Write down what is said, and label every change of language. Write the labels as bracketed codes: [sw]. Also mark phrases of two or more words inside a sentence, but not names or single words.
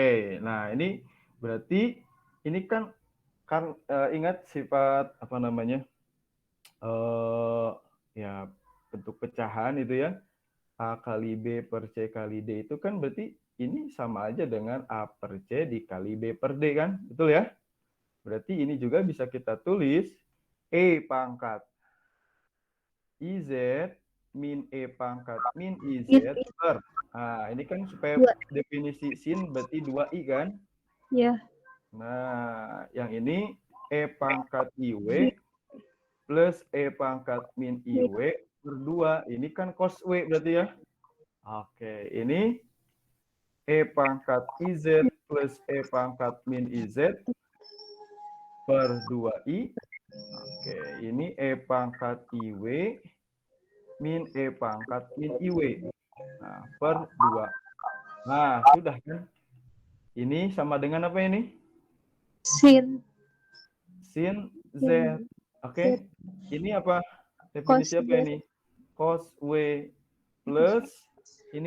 [id] Nah, ini berarti ini kan ingat sifat apa namanya? Ya bentuk pecahan itu ya. A kali B per C kali D itu kan berarti ini sama aja dengan A per C dikali B per D kan? Betul ya? Berarti ini juga bisa kita tulis E pangkat IZ min E pangkat min IZ Min is. per. Nah, ini kan supaya Dua. definisi sin berarti 2I kan? Ya. Nah, yang ini E pangkat IW plus E pangkat min IW per 2. Ini kan cos W berarti ya? Oke, ini E pangkat IZ plus E pangkat min IZ per 2I. Oke, ini E pangkat IW min E pangkat min IW. Nah, per 2. Nah, sudah kan? Ini sama dengan apa ini? Sin. Sin Z. Sin. Oke, ini apa? Cos Definisi apa Z. ini? Cos W plus ini